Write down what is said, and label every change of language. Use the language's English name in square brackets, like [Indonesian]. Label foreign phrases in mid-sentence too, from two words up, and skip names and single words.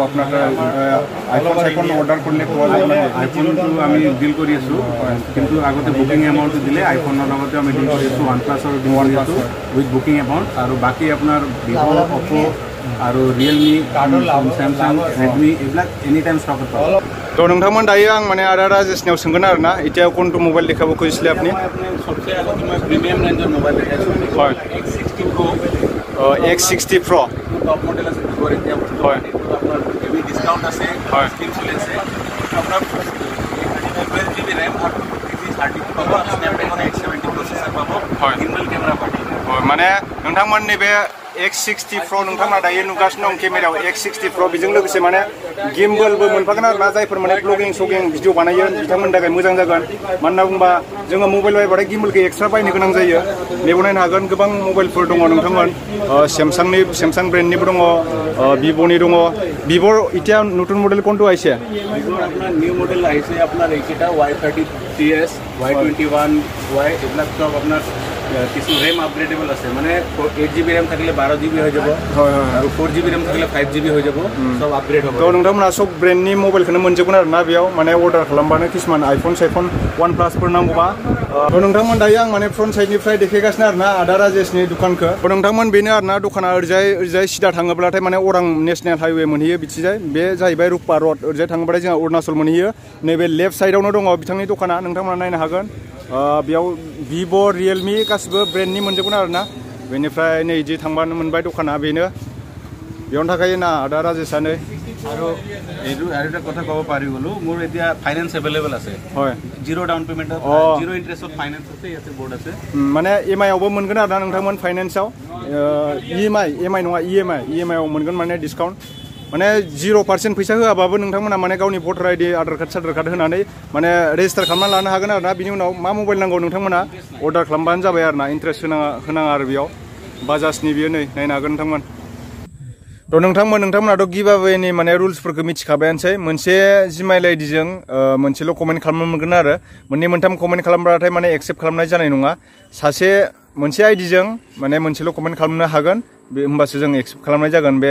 [Assamese] আপোনাৰ আইফোন অৰ্ডাৰ কৰিলে পোৱা যাব? আইফোনটো আমি ডিল কৰি আছোঁ, কিন্তু আগতে [English] booking amountটো [Assamese] দিলে আইফোনৰ লগতে আমি ডিল কৰি আছোঁ। OnePlus ডিল কৰি আছোঁ [English] with booking amount. [Assamese] আৰু বাকী আপোনাৰ ভিভো, অপো আৰু ৰিয়েলমি, চেমচাং, ৰেডমি এইবিলাক [English] any time [Assamese] ষ্টকত পাব। [Bodo] তো নोंथांमोन दायो आं माने आदा राजेशनियाव सोंगोन आरोना। [Assamese] এতিয়া কোনটো মোবাইল দেখাব খুজিছিলে আপুনি? সবচেয়ে আগতে মই [English] premium rangeৰ [Assamese] মোবাইল দেখাইছোঁ। হয় X60 Pro। X60 Pro [English] top model [Assamese] আছে ভিভোৰ। এতিয়া হয় আপোনাৰ [English] heavy discount [Assamese] আছে, হয় স্কিম চলি আছে। আপোনাৰ 12GB ৰেম আৰু 2GB পাব। [English] Snapdragon 870 processor [Assamese] পাব। হয় [English] gimbal camera party. [Bodo] माने नोंथांमोननि बे X60 Pro नोंथांमोना दायो नुगासिनो दं केमेरायाव X60 Pro बेजों लोगोसे माने गिम्बलबो मोनफागोन आरोना। जायफोर माने [English] vlogging video [Bodo] बानायो बिथांमोननि थाखाय मोजां जागोन। मानो होनना बुंबा जोङो मबाइल बायबाथाय गिम्बलखौ एक्सट्रा बायनो गोनां जायो। बेयाव नायनो हागोन गोबां मबाइलफोर दङ नोंथांमोन। सेमसां ब्रेन्डनिबो दङ, ভিভোनि दङ। [Assamese] ভিভোৰ এতিয়া নতুন মডেল কোনটো আহিছে? ভিভোৰ আপোনাৰ [English] new model [Assamese] আহিছে আপোনাৰ এইকেইটা Y30s, Y21Y এইবিলাক চব আপোনাৰ কিছু [English] RAM upgradeable [Assamese] আছে। মানে 8GB ৰেম থাকিলে 12GB হৈ যাব। হয় হয়। আৰু 4GB ৰেম থাকিলে 5GB হৈ যাব। সব আপগ্ৰেড হ'ব। তো [Bodo] नोंथांमोना सब ब्रेन्डनि मबाइलखौनो मोनजोबगोन आरोना बेयाव माने अर्डार खालामबानो किसुमान आइफोन OnePlusफोर नांगौबा। तो नोंथांमोन दायो आं माने [English] front sideनिफ्राय [Bodo] देखायगासिनो आरोना आदा राजेशनि दुकानखौ। तो नोंथांमोन बेनो आरोना दखाना ओरैजाय सिदा थाङोब्लाथाय माने अरां [English] national highway [Bodo] मोनहैयो बिथिजाय। बे जाहैबाय रुपा रड। ओरैजाय थाङोब्लाथाय जोंहा अरुणाचल मोनहैयो। नैबे [English] left sideआवनो [Bodo] दङ बिथांनि दखाना। नोंथांमोना नायनो हागोन। बेयाव ভিভো, रियेलमी गासिबो ब्रेन्डनि मोनजोबगोन आरोना। बेनिफ्राय नै इदि थांबानो मोनबाय दखाना बेनो। बेयावनो थाखायो ना आदा राजेशानो। [Assamese] আৰু এটা কথা ক'ব পাৰি গ'লো, মোৰ এতিয়া ফাইনেন্স এভেইলেবল আছে। হয়, [English] zero down paymentত, zero interestত [Assamese] ফাইনেন্স আছে, ইয়াতে বৰ্ড আছে। মানে [Bodo] EMI आवबो मोनगोन आरोना नोंथांमोन फाइनेन्सआव। EMI नङा EMI आव मोनगोन माने डिसकाउन्ट। माने 0% फैसा होआबाबो नोंथांमोना माने गावनि [English] voter ID [Bodo] आधार कार्ड साधार कार्ड होनानै माने रेजिस्टार खालामना लानो हागोन आरोना बिनि उनाव मा मबाइल नांगौ नोंथांमोना अर्डार खालामबानो जाबाय आरोना इन्ट्रेस्ट होनाङा आरो बेयाव बाजाजनि बियो नै नायनो हागोन नोंथांमोन थ' नोंथांमोनाथ' गिभअवेनि माने रुल्सफोरखौ मिथिखाबायानोसै मोनसे [English] Gmail IDजों [Bodo] मोनसेल' कमेन्ट खालामनो मोनगोन आरो मोननै मोनथाम कमेन्ट खालामब्लाथाय माने एक्सेप्ट खालामनाय जानाय नङा सासे मोनसे आइडिजों माने मोनसेल' कमेन्ट खालामनो हागोन बे होमबासो जों एक्सेप्ट खालामनाय जागोन बे